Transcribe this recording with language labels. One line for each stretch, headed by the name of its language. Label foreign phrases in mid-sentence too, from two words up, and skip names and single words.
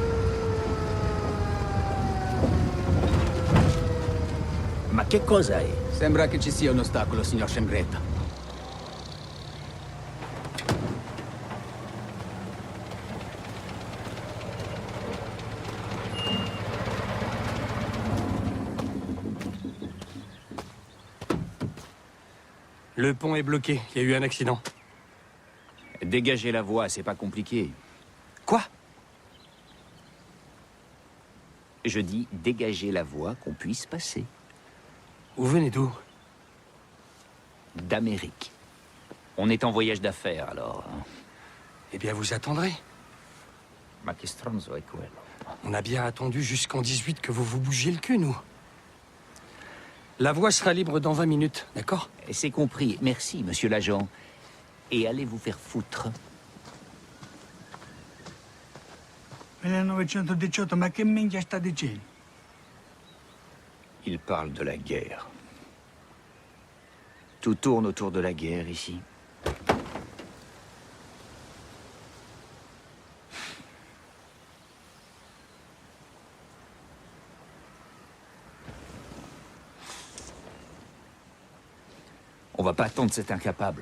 Italian: Ma che cosa è? Sembra che ci sia un ostacolo, signor Scengretta.
French: Le pont est bloqué. Il y a eu un accident. Dégager la voie, c'est pas compliqué. Quoi? Je dis dégager la voie qu'on puisse passer. Vous venez d'où? D'Amérique. On est en voyage d'affaires, alors. Eh bien, vous attendrez.
Italian: Ma che stronzo è quello.
French: On a bien attendu jusqu'en 18 que vous vous bougiez le cul, nous. La voie sera libre dans 20 minutes, d'accord? C'est compris. Merci, monsieur l'agent. Et allez vous faire foutre. 1918,
Italian: ma che minchia sta dicendo?
French: Il parle de la guerre. Tout tourne autour de la guerre ici. On va pas attendre cet incapable.